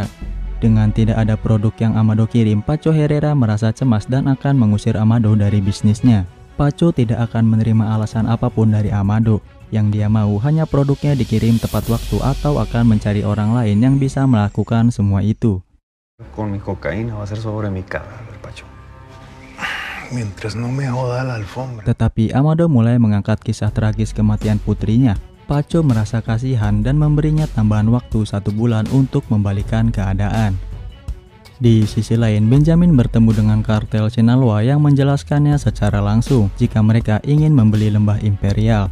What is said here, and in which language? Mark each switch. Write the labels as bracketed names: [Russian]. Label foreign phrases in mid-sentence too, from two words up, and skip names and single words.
[Indonesian] Dengan tidak ada produk yang Amado kirim, Paco Herrera merasa cemas dan akan mengusir Amado dari bisnisnya. Paco tidak akan menerima alasan apapun dari Amado. Yang dia mau hanya produknya dikirim tepat waktu atau akan mencari orang lain yang bisa melakukan semua itu. [Spanish] Con mi cocaína va a ser sobre mi cadáver, Paco. Mientras no me joda la alfombra. [Indonesian] Tetapi Amado mulai mengangkat kisah tragis kematian putrinya. Paco merasa kasihan dan memberinya tambahan waktu 1 bulan untuk membalikan keadaan. Di sisi lain, Benjamin bertemu dengan kartel Sinaloa yang menjelaskannya secara langsung jika mereka ingin membeli lembah Imperial.